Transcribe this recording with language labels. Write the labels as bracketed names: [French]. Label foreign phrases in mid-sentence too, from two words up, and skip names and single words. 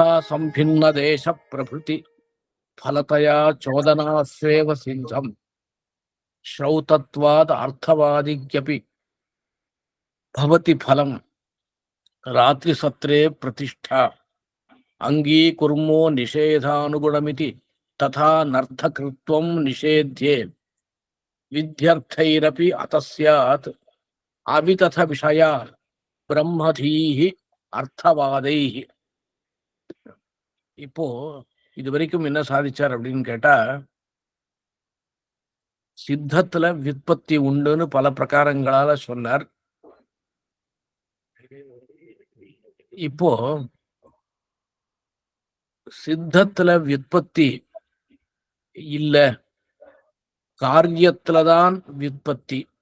[Sanskrit] संभिन्न देश प्रभृति फलतया चोदनास्वेव सिन्धं श्रौतत्वाद् अर्थवादिक्यपि भवति फलम् रात्रिसत्रे प्रतिष्ठा अंगीकुर्मो निषेधानुगुणमिति तथा नर्थकृत्वं निषेध्ये विध्यर्थैरपि अतस्यात् अवितथ विषया ब्रह्मधीः அர்த்தவாதைஹி. [Tamil] இப்போ இது வரைக்கும் என்ன சாதிச்சார் அப்படின்னு கேட்டா, சித்தத்துல விற்பத்தி உண்டுன்னு பல பிரகாரங்களால சொன்னார். இப்போ சித்தத்துல விற்பத்தி இல்ல, காரியத்துலதான் விற்பத்தி.